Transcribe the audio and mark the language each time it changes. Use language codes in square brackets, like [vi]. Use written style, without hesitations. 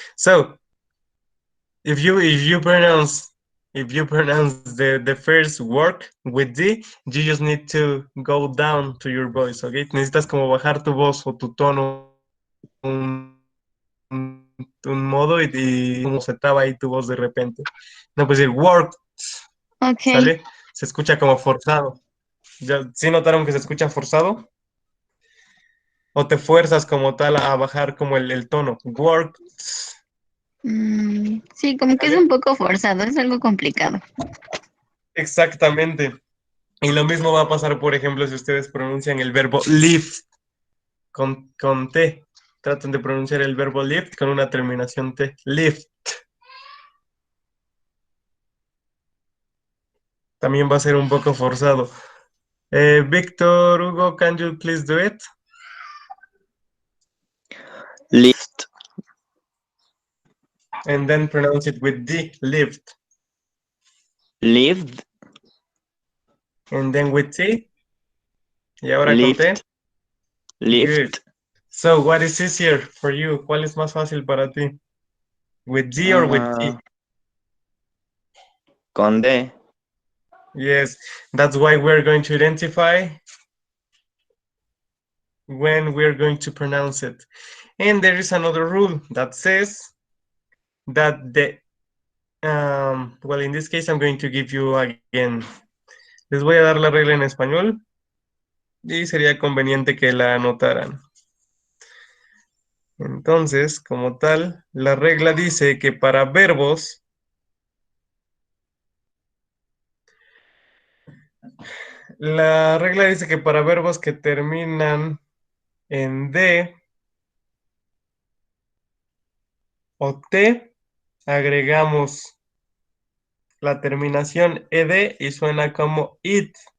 [en] So, if you pronounce the first work with D, you just need to go down to your voice, okay? [es] Necesitas como bajar tu voz o tu tono un modo y como se traba ahí tu voz de repente. No, pues decir work, Ok. ¿sale? Se escucha como forzado. ¿Ya, sí notaron que se escucha forzado? ¿O te fuerzas como tal a bajar como el tono? [en] Work, [es] Sí, como que es ¿sale? un poco forzado, es algo complicado. Exactamente. Y lo mismo va a pasar, por ejemplo, si ustedes pronuncian el verbo lift con T. Traten de pronunciar el verbo lift con una terminación T. Lift. También va a ser un poco forzado. [en] Victor Hugo, can you please do it? Lift. And then pronounce it with D, lived. Lived. And then with T. [es] Y ahora con T. [en] Lift. Good. Lift. So, what is easier for you? [es] ¿Cuál es más fácil para ti? [en] With D or with T? [es] Con D. [en] Yes, that's why we're going to identify when we're going to pronounce it. And there is another rule that says that well, in this case, I'm going to give you again. [es] Les voy a dar la regla en español y sería conveniente que la anotaran. Entonces, como tal, la regla dice que para verbos, la regla dice que para verbos que terminan en D o T, agregamos la terminación ed y suena como it.